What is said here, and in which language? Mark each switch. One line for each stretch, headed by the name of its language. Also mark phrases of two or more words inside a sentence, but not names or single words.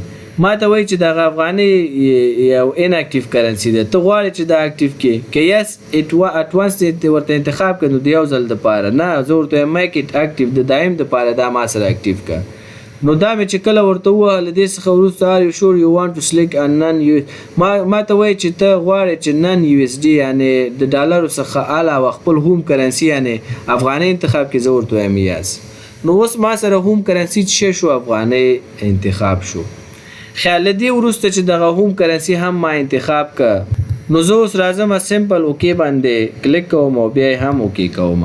Pashto: ماته وایي چې دغه افغانۍ یو
English: inactive currency
Pashto: ده، ته غواړې چې دا اکټیو کړي که
English: yes at once
Pashto: ورته انتخاب کړه نو د یو ځل دپاره نه، زه ورته وایم
English: make it active
Pashto: د دایم دپاره دا ما سره اکټیو کړه. نو دا مې چې کله ورته ووهه له دې څخه وروسته
English: are you sure you want to select a non-US
Pashto: ما ته وایي چې ته غواړې چې
English: non USD
Pashto: یعنې د ډالرو څخه علاوه خپل
English: home currency
Pashto: یعنې افغانۍ انتخاب کړي. زه ورته وایم یس. نو اوس ما سره
English: home currency
Pashto: څه شو؟ افغانۍ انتخاب شو. خیال له دې وروسته چې دغه
English: home currency
Pashto: هم ما انتخاب که نو زه اوس راځم سمپل اوکې باندې کلیک کوم او بیا هم اوکې کوم.